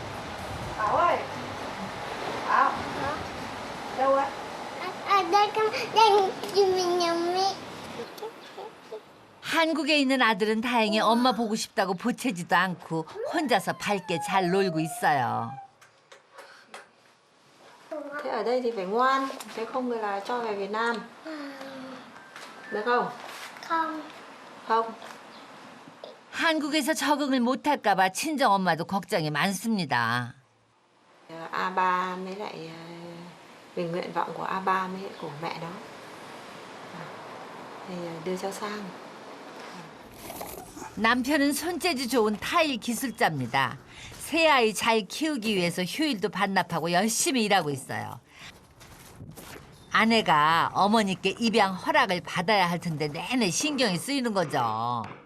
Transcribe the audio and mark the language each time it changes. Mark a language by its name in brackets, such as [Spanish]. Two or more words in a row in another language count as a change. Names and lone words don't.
[Korean] 나와. 한국에 있는 아들은 다행히 엄마 보고 싶다고 보채지도 않고 혼자서 밝게 잘 놀고 있어요. [Vietnamese] Thế ở đây thì phải ngoan, thế không là cho về Việt Nam. Được không? Không. Không. [Korean] 한국에서 적응을 못할까 봐 친정 엄마도 걱정이 많습니다. [Vietnamese] A3 mới lại về nguyện vọng của A3 với của mẹ đó. Thì đưa cháu sang. [Korean] 남편은 손재주 좋은 타일 기술자입니다. 새 아이 잘 키우기 위해서 휴일도 반납하고 열심히 일하고 있어요. 아내가 어머니께 입양 허락을 받아야 할 텐데 내내 신경이 쓰이는 거죠.